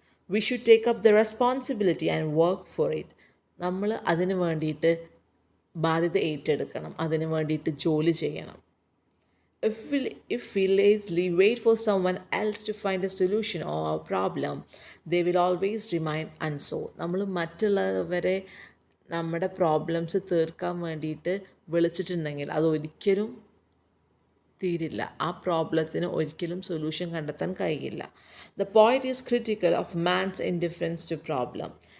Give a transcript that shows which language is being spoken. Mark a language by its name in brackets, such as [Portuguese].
[English] We should take up the responsibility and work for it. [Malayalam] നമ്മൾ അതിന് വേണ്ടിയിട്ട് ബാധ്യത ഏറ്റെടുക്കണം, അതിന് വേണ്ടിയിട്ട് ജോലി ചെയ്യണം. [English] If we lazily wait for someone else to find a solution or a problem, they will always remain unsolved. [Malayalam] നമ്മൾ മറ്റുള്ളവരെ നമ്മുടെ പ്രോബ്ലംസ് തീർക്കാൻ വേണ്ടിയിട്ട് വിളിച്ചിട്ടുണ്ടെങ്കിൽ അതൊരിക്കലും തീരില്ല, ആ പ്രോബ്ലത്തിന് ഒരിക്കലും സൊല്യൂഷൻ കണ്ടെത്താൻ കഴിയില്ല. [English] The point is critical of man's indifference to problem.